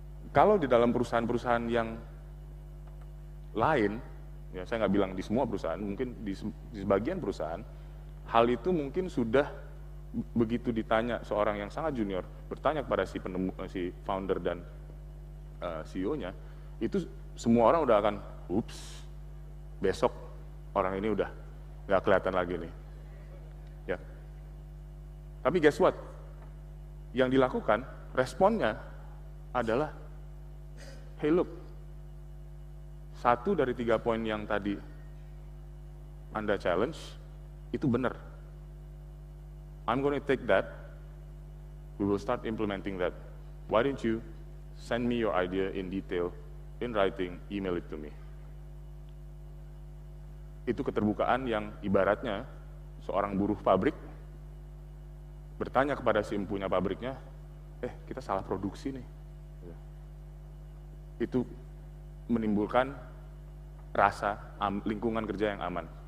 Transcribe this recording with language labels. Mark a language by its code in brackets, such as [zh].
[id] Kalau di dalam perusahaan-perusahaan yang lain, ya saya nggak bilang di semua perusahaan, mungkin di sebagian perusahaan, hal itu mungkin sudah begitu ditanya seorang yang sangat junior, bertanya kepada si founder dan CEO-nya, itu semua orang udah akan, ups, besok orang ini udah nggak kelihatan lagi nih. Ya. Tapi [en] guess what? [id] Yang dilakukan, responnya adalah, [en] hey look, [id] 1 dari 3 poin yang tadi Anda challenge, itu benar. [en] I'm going to take that, we will start implementing that. Why don't you send me your idea in detail, in writing, email it to me. [id] Itu keterbukaan yang ibaratnya seorang buruh pabrik bertanya kepada si empunya pabriknya, kita salah produksi nih. Itu menimbulkan rasa lingkungan kerja yang aman.